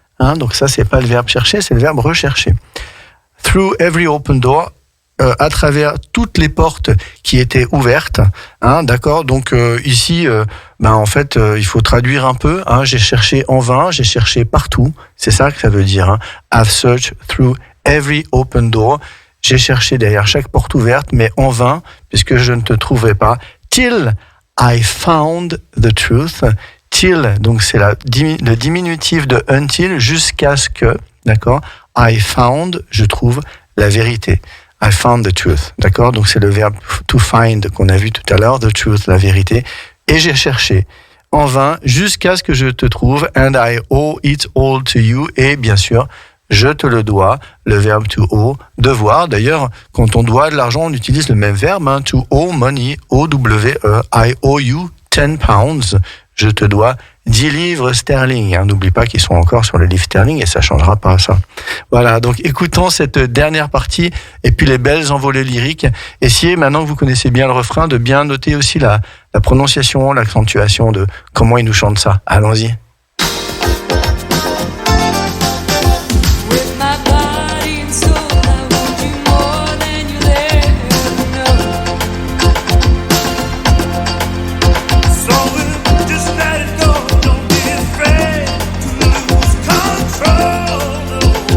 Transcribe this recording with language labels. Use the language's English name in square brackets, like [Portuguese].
[French] Hein, donc ça, c'est pas le verbe chercher, c'est le verbe rechercher. [English] Through every open door, [French] à travers toutes les portes qui étaient ouvertes, hein, d'accord. Donc ici, en fait, il faut traduire un peu. Hein, j'ai cherché en vain, j'ai cherché partout. C'est ça que ça veut dire. Hein. [English] I've searched through every open door. [French] J'ai cherché derrière chaque porte ouverte, mais en vain, puisque je ne te trouvais pas. [English] Till I found the truth. [French] Till, donc c'est le diminutif de until, jusqu'à ce que, d'accord. [English] I found, [French] je trouve la vérité. [English] I found the truth, [French] d'accord. Donc c'est le verbe to find qu'on a vu tout à l'heure, the truth, la vérité. Et j'ai cherché en vain jusqu'à ce que je te trouve. [English] And I owe it all to you. [French] Et bien sûr, je te le dois, le verbe to owe, devoir. D'ailleurs, quand on doit de l'argent, on utilise le même verbe, hein, [English] to owe money, [French] O-W-E. [English] I owe you 10 pounds. [French] Je te dois 10 livres sterling. Hein. N'oublie pas qu'ils sont encore sur le livre sterling et ça changera pas, ça. Voilà, donc écoutons cette dernière partie et puis les belles envolées lyriques. Essayez, maintenant que vous connaissez bien le refrain, de bien noter aussi la prononciation, l'accentuation de comment il nous chante ça. Allons-y. [English] With my body and soul, I want you more than you'll ever know. So we'll just let it go. Don't be afraid to lose control.